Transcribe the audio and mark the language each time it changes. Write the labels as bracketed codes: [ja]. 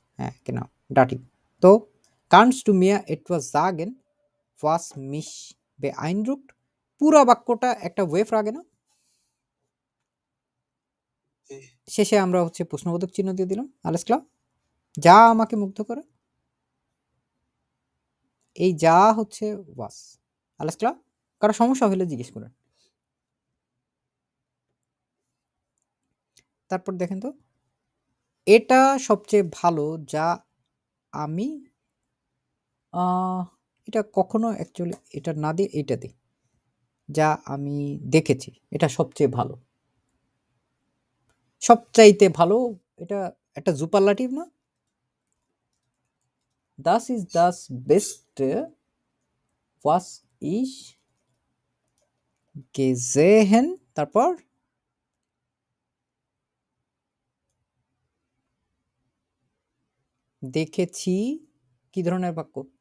[de] হ্যাঁ, genau, dative. তো kannst du mir etwas sagen, was mich beeindruckt? [bn] পুরা বাক্যটা একটা ওয়েভ রাগে না? জি, শেষে আমরা হচ্ছে প্রশ্নবোধক চিহ্ন দিয়ে দিলাম। [de] alles klar? [bn] যা আমাকে মুগ্ধ করে, এই যা হচ্ছে was. alles klar? কারো সমস্যা হলে জিজ্ঞেস করেন। তারপর দেখেন তো, এটা সবচেয়ে ভালো যা আমি এটা কখনো অ্যাকচুয়ালি এটা না দিয়ে এটা দিই, যা আমি দেখেছি এটা সবচেয়ে ভালো, সবচাইতে ভালো, এটা একটা সুপারলাটিভ না? [de] Das ist das Beste, was ich gesehen, [bn] তারপর দেখেছি, কি ধরনের বাক্য?